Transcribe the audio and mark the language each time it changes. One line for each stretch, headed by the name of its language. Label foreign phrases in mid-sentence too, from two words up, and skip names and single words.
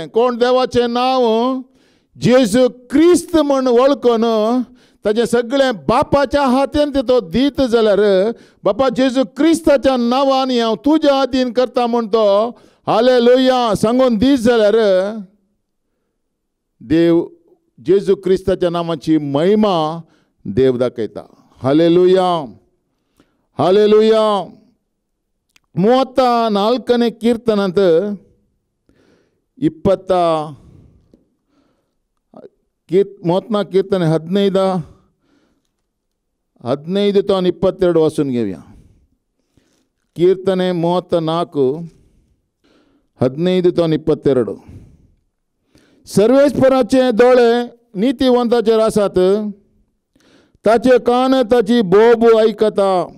Konkani: कोण देवाचें नांव जेजू क्रिस्त म्हूण वळखून ताजें सगळें बापाच्या हातीन तो दीत जाल्यार बापा जेजू क्रिस्ताच्या नांवान हांव तुज्या अधीन करता म्हूण तो हालेलुया सांगून दीत जाल्यार देव जेजू क्रिस्ताच्या नांवाची महिमा देव दाखयता. हालेलुया. हालेलुया. 34ನೇ ಕೀರ್ತನಂತ 34 ಕೀರ್ತನೆ 15 to 22 वाचून घेऊया. ಕೀರ್ತನೆ 34 15 to 22. सर्वेस्पराचे दोळे नीतिवंताचेर आसात, ताचे कान ताची बोब ऐकता.